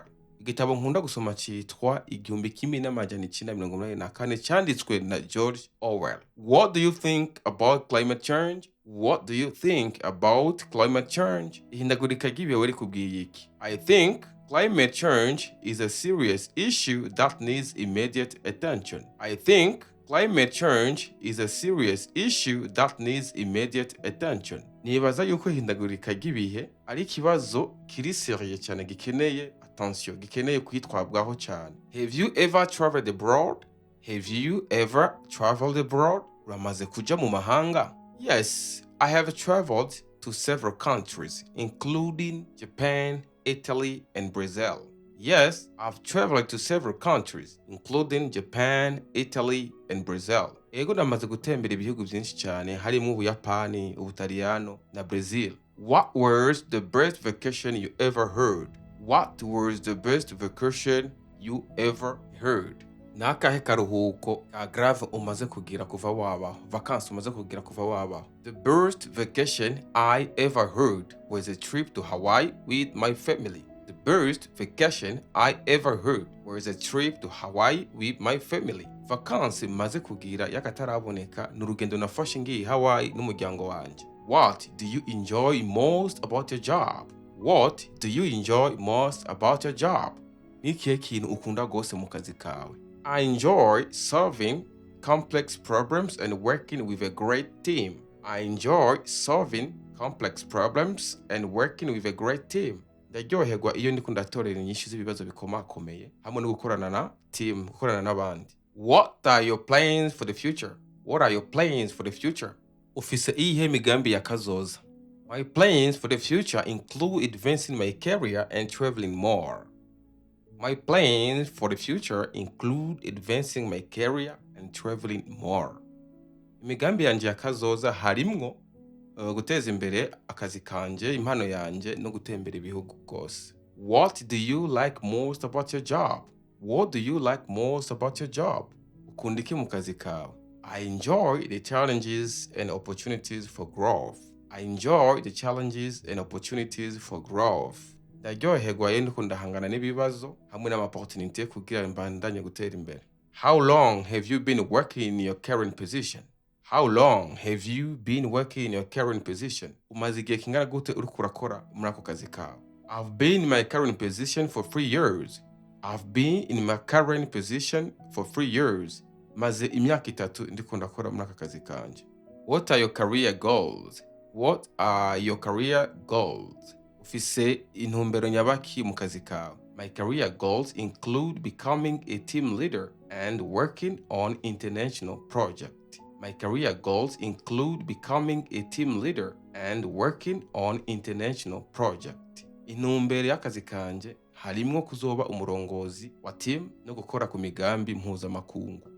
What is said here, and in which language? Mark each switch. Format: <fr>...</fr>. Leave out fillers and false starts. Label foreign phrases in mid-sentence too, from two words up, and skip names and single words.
<rn>Igitabo nkunda gusoma cyitwa 1984 cyanditswe na George Orwell.</rn> <en>What do you think about climate change? What do you think about climate change?</en> <rn>Ihindagurika ry'ibihe wari kubwiye iki?</rn> <en>I think climate change is a serious issue that needs immediate attention. I think climate change is a serious issue that needs immediate attention.</en> <rn>Nibaza yuko ihindagurika ry'ibihe ari ikibazo kiri serious cyane gikeneye attention, gikeneye kwitwabwaho cyane.</rn> <en>Have you ever traveled abroad? Have you ever traveled abroad?</en> <rn>Uramaze kuja mu mahanga?</rn> <en>Yes, I have traveled to several countries, including Japan, Italy, and Brazil. Yes, I've traveled to several countries, including Japan, Italy, and Brazil.</en> <rn>Ego namaze gutembera ibihugu byinshi cyane harimo Ubuyapani, Ubutaliyano na Brazil.</rn> <en>What was the best vacation you ever heard? What was the best vacation you ever heard?</en> <rn>Nakahe karuhuko ka grave umaze kugira kuva wabaho? Vacances umaze kugira kuva wabaho?</rn> <en>The best vacation I ever heard was a trip to Hawaii with my family. The best vacation I ever heard was a trip to Hawaii with my family.</en> <rn>Vacances maze kugira yakataraboneka n'urugendo nafashe ngiye Hawaii n'umuryango wanje.</rn> <en>What do you enjoy most about your job? What do you enjoy most about your job?</en> <rn>Nikihe kintu ukunda gose mu kazi kawe?</rn> <en>I enjoy solving complex problems and working with a great team. I enjoy solving complex problems and working with a great team.</en> <rn>Ndaryoherwa iyo ndiko ndatorera inyishu z'ibibazo bikomakomeye hamwe no gukorana na team, gukorana n'abandi.</rn> <en>What are your plans for the future? What are your plans for the future?</en> <rn>Ufise iyihe migambi ya kazoza?</rn> <en>My plans for the future include advancing my career and traveling more. My plans for the future include advancing my career and traveling more.</en> <rn>Imigambi yanje ya kazoza harimwo guteza imbere akazi kanje, impano yanje no gutembera ibihugu bwose.</rn> <en>What do you like most about your job? What do you like most about your job?</en> <rn>Ukunda iki mu kazi kawe?</rn> <en>I enjoy the challenges and opportunities for growth. I enjoy the challenges and opportunities for growth.</en> <rn>Ndaryoherwa iyo ndiko ndahangana n'ibibazo hamwe n'amaopportunity kugira mbandanye gutera imbere.</rn> <en>How long have you been working in your current position? How long have you been working in your current position?</en> <rn>Umaze igihe kingana gute uriko urakora muri ako kazi kawe?</rn> <en>I've been in my current position for 3 years. I've been in my current position for 3 years.</en> <rn>Maze imyaka 3 ndiko ndakora muri aka kazi kanje.</rn> <en>What are your career goals? What are your career goals?</en> <rn>Ufise intumbero nyabaki mu kazi kawe?</rn> <en>My career goals include becoming a team leader and working on international projects. My career goals include becoming a team leader and working on international projects.</en> <rn>Intumbero y'akazi kanje harimwo kuzoba umurongozi wa team no gukora ku migambi mpuzamakungu.</rn>